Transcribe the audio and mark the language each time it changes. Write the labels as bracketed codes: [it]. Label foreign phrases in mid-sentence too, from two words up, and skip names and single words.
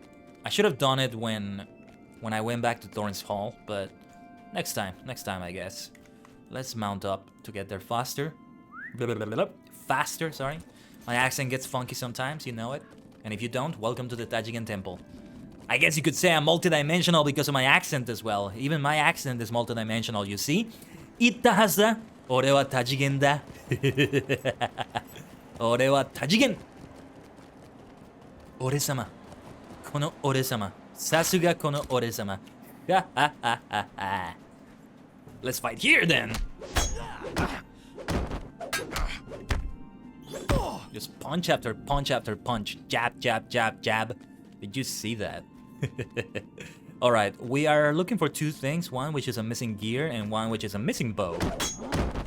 [en] I should have done it when I went back to Thorn's Hall, but next time I guess. Let's mount up to get there faster. Faster, sorry. My accent gets funky sometimes, you know it. And if you don't, welcome to the Tajigen Temple. I guess you could say I'm multidimensional because of my accent as well. Even my accent is multidimensional, you see? [ja] 言ったはさ、俺は Tajigen だ. Ore wa Tajigen. 俺様. この俺様。さすがこの俺様. [en] Let's fight here then. Just punch after punch after punch. Jab, jab, jab, jab. Did you see that? Alright, we are looking for two things. One which is a missing gear and one which is a missing bow.